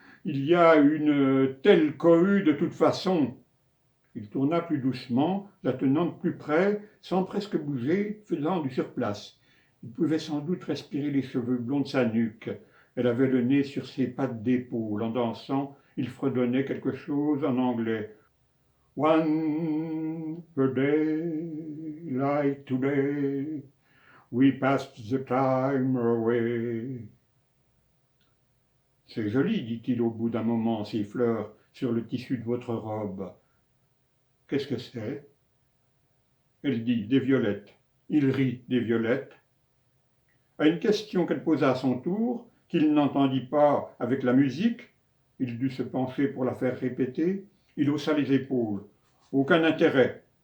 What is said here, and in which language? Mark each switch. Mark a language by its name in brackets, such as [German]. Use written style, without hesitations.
[French] Il y a une telle cohue de toute façon. » Il tourna plus doucement, la tenant plus près, sans presque bouger, faisant du surplace. Il pouvait sans doute respirer les cheveux blonds de sa nuque. Elle avait le nez sur ses pattes d'épaule. En dansant, il fredonnait quelque chose en anglais. [English] One a day like today, we passed the time away. [French] C'est joli, dit-il au bout d'un moment, ces fleurs sur le tissu de votre robe. Qu'est-ce que c'est? Elle dit, des violettes. Il rit, des violettes. À une question qu'elle posa à son tour, qu'il n'entendit pas avec la musique, il dut se pencher pour la faire répéter, il haussa les épaules. Aucun intérêt.